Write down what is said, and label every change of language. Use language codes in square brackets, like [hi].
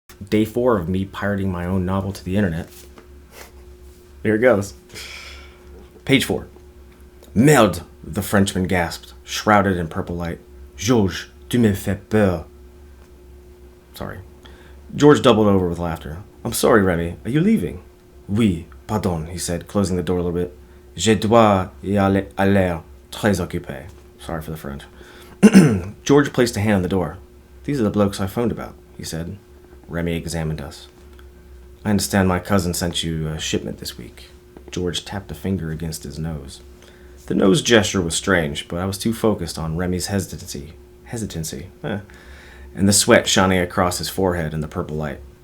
[en] Day 4 of me pirating my own novel to the internet. Here it goes. Page 4. Merde, the Frenchman gasped, shrouded in purple light. [fr] Georges, tu me fais peur. [en] Sorry. George doubled over with laughter. I'm sorry, Remy. Are you leaving? [fr] Oui, pardon, [en] he said, closing the door a little bit. [fr] Je dois y aller très occupé. [en] Sorry for the French. George placed a hand on the door. These are the blokes I phoned about, he said. Remy examined us. I understand my cousin sent you a shipment this week. George tapped a finger against his nose. The nose gesture was strange, but I was too focused on Remy's hesitancy, and the sweat shining across his forehead in the purple light.